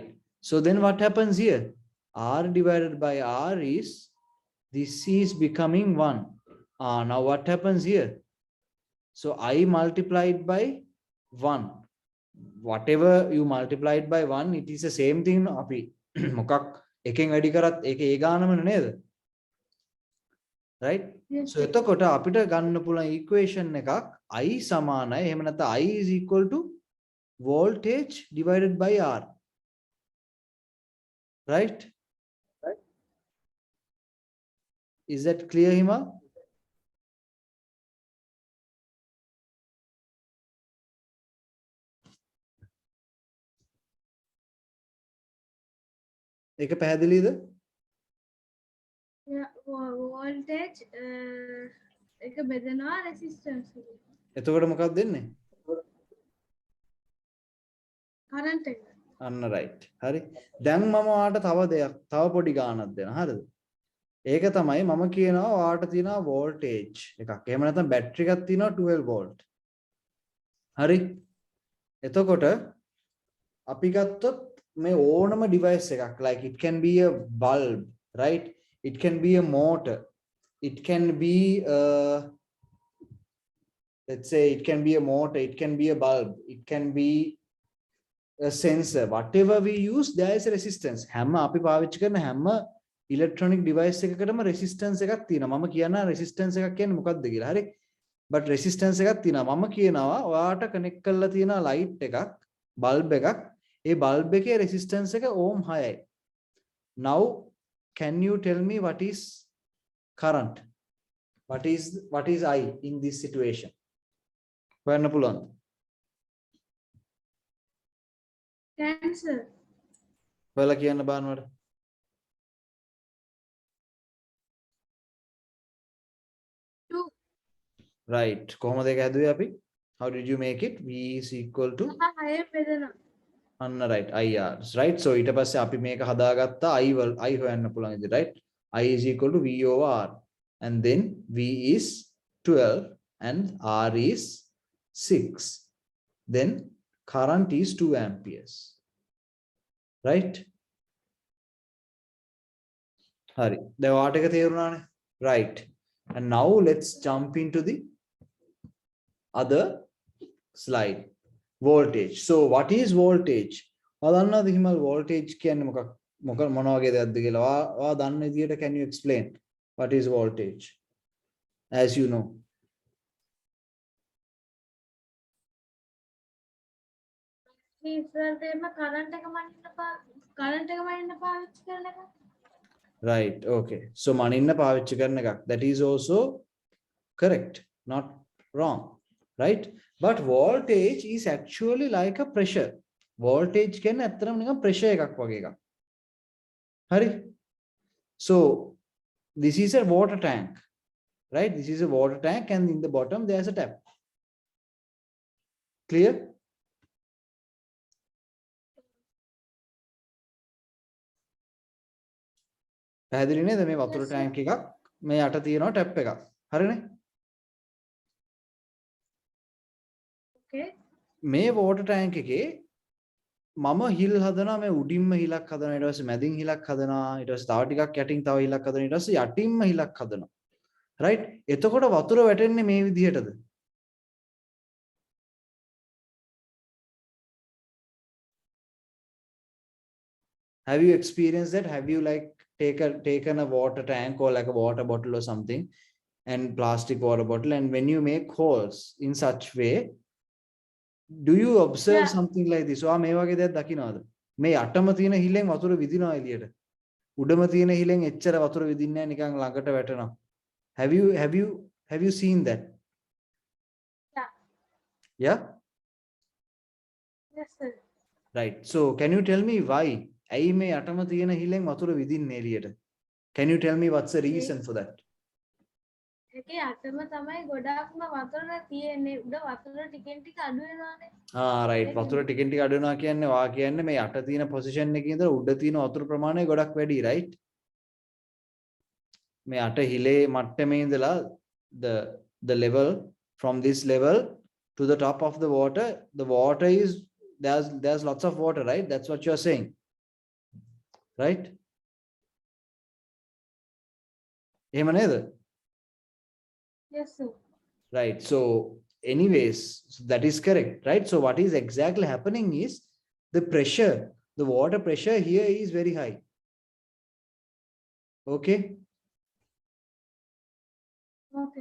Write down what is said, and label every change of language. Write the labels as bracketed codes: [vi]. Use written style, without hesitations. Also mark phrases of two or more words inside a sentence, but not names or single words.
[en] So then what happens here? R divided by R is, this is becoming 1. Now what happens here? So I multiplied by 1. Whatever you multiplied by 1, it is the same thing. [si] අපි මොකක් එකෙන් වැඩි කරත් ඒක ඒ ගානම නේද? [en] Right? Yes, So [si] එතකොට අපිට ගන්න පුළුවන් [en] equation එකක් I [si] සමානයි, එහෙම නැත්නම් [en] I is equal to voltage divided by R. Right? Is that clear, Hima? [si] ඒක පැහැදිලිද? [en] Yeah, voltage [si] එක බෙදනවා resistance එක. එතකොට මොකක්ද දෙන්නේ? current එක. අන්න right. හරි. දැන් මම ඔයාලට තව දෙයක්, තව පොඩි ගානක් දෙනවා. හරිද? ඒක තමයි මම කියනවා ඔයාලට තියෙනවා voltage එකක්. එහෙම නැත්නම් බැටරි එකක් තියෙනවා 12 volt. හරි. එතකොට අපි ගත්තොත් මේ ඕනම device එකක්, [en] like it can be a bulb, right? It can be a motor, it can be let's say it can be a motor, it can be a bulb, it can be a sensor. Whatever we use, there is a resistance. [si] හැම අපි පාවිච්චි කරන හැම [en] electronic device [si] එකකටම resistance එකක් තියෙනවා. මම කියනවා resistance එකක් කියන්නේ මොකක්ද කියලා. හරි? but resistance එකක් තියෙනවා. මම කියනවා ඔයාට connect කරලා තියෙන light එකක්, bulb එකක්, ඒ bulb එකේ resistance එක ohm 6යි. [en] Now can you tell me what is current? What is I in this situation? [si] හොයන්න පුළුවන්ද? [en] Cancer. [si] ඔයාලා කියන්න බානවට. Right. කොහොමද ඒක හැදුවේ අපි? [en] How did you make it? V is equal to [si] හය බෙදනවා. අන්න [en] right IR, right? [si] So ඊට පස්සේ අපි මේක හදාගත්තා I හොයන්න පුළුවන් ඉතින්, [en] right? I is equal to V over R, and then V is 12 and R is 6. Then current is 2 amperes, right? [si] හරි. දැන් ඔයාට එක තේරුණානේ? [en] Right. And now let's jump into the other slide. Voltage. So what is voltage? [si] ඔයා දන්නවද හිමල් voltage කියන්නේ මොන වගේ දෙයක්ද කියලා? ඔයා දන්න විදියට [en] can you explain what is voltage as you know? [si] ඉස්සරට එම කරන්ට් එක මනින්න පාවිච්චි කරන එක. [en] Right, okay. So [si] මනින්න පාවිච්චි කරන එකක්. [en] That is also correct, not wrong, right? But voltage is actually like a pressure. [si] Voltage කියන්නේ ඇත්තටම නිකන් pressure එකක් වගේ එකක්. හරි? [en] So this is a water tank, right? This is a water tank and in the bottom there's a tap. Clear? [si] පැහැදිලි නේද? මේ වතුර [en] Yes, sir. [si] ටැංක් එකක් මේ යට තියෙනවා ටැප් එකක්. හරිනේ? [en] Okay. [si] මේ [en] water tank [si] එකේ මම හිල් හදනවා, මේ උඩින්ම හිලක් හදනවා, ඊට පස්සේ මැදින් හිලක් හදනවා, ඊට පස්සේ තව ටිකක් යටින් තව හිලක් හදනවා, ඊට පස්සේ යටින්ම හිලක් හදනවා. right? එතකොට වතුර වැටෙන්නේ මේ විදිහටද? [en] Have you experienced that? Have you like taken a water tank or like a water bottle or something and plastic water bottle, and when you make holes in such way, do you observe something like this? [si] ඔයා මේ වගේ දෙයක් දකින්නවද? මේ යටම තියෙන හිලෙන් වතුර විදිනවා එළියට. උඩම තියෙන හිලෙන් එච්චර වතුර විදින්නේ නැහැ, නිකන් ළඟට වැටෙනවා. [en] Have you seen that? Yeah. Yeah? Yes, sir. Right. So can you tell me why? [si] ඇයි මේ යටම තියෙන හිලෙන් වතුර විදින්නේ එළියට? [en] Can you tell me what's the reason for that? [si] ඒකේ අතම තමයි ගොඩාක්ම වතුර තියෙන්නේ. උඩ වතුර ටිකෙන් ටික අඩු වෙනවානේ. [en] right. [si] වතුර ටිකෙන් ටික අඩු වෙනවා කියන්නේ වා කියන්නේ මේ යට තියෙන පොසිෂන් එකේ ඉඳලා උඩ තියෙන වතුර ප්‍රමාණය ගොඩක් වැඩි, right? මේ යට හිලේ මට්ටමේ ඉඳලා [en] the level from this level to the top of the water is there's lots of water, right? That's what you're saying, right? [si] එහෙම නේද? [en] Yes, sir. Right. So anyways, that is correct, right? So what is exactly happening is the pressure, the water pressure here is very high. Okay. Okay.